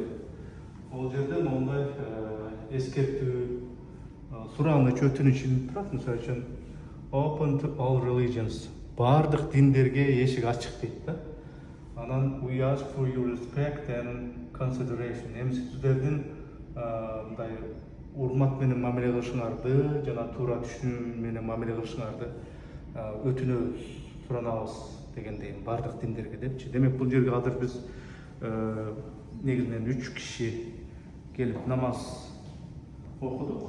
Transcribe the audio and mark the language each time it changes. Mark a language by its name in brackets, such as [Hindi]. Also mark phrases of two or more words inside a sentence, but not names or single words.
[Kyrgyz] Бул жерде мондай эскертүү сураныч өтүнүчүн турат. Мисалы үчүн [English] open to all religions. [Kyrgyz] Бардык диндерге эшик ачык дейт да. [English] Анан we ask for your respect and consideration. [Kyrgyz] Эми сиздердин мындай урмат менен мамиле кылышыңарды жана туура түшүнүү менен мамиле кылышыңарды өтүнөбүз, суранабыз дегендей бардык диндерге депчи. Демек бул жерге азыр биз негизинен 3 киши келип намаз окудук.